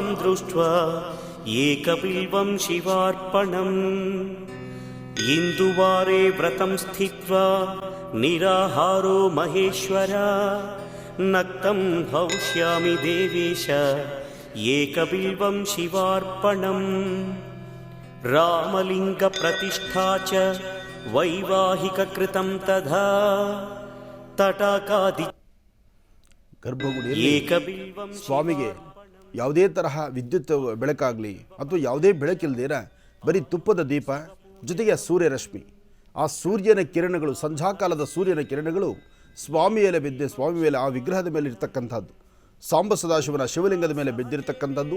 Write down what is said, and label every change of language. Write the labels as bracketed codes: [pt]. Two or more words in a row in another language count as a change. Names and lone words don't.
[sa] दृष्ट्वा एकबिल्वं शिवार्पणम् इन्दुवारे व्रतं स्थित्वा निराहारो महेश्वर नक्तं भविष्यामि देवेश एकबिल्वं शिवार्पणम् रामलिङ्गप्रतिष्ठा च वैवाहिककृतं तथा तटाकादि [kn] ಗರ್ಭಗುಡಿಯಲ್ಲಿ ಸ್ವಾಮಿಗೆ ಯಾವುದೇ ತರಹ ವಿದ್ಯುತ್ ಬೆಳಕಾಗಲಿ ಅಥವಾ ಯಾವುದೇ ಬೆಳಕಿಲ್ದಿರ ಬರೀ ತುಪ್ಪದ ದೀಪ ಜೊತೆಗೆ ಸೂರ್ಯರಶ್ಮಿ, ಆ ಸೂರ್ಯನ ಕಿರಣಗಳು, ಸಂಧ್ಯಾಕಾಲದ ಸೂರ್ಯನ ಕಿರಣಗಳು ಸ್ವಾಮಿ ಮೇಲೆ ಆ ವಿಗ್ರಹದ ಮೇಲೆ ಇರ್ತಕ್ಕಂಥದ್ದು, ಸಾಂಬ ಸದಾಶಿವನ ಶಿವಲಿಂಗದ ಮೇಲೆ ಬಿದ್ದಿರತಕ್ಕಂಥದ್ದು.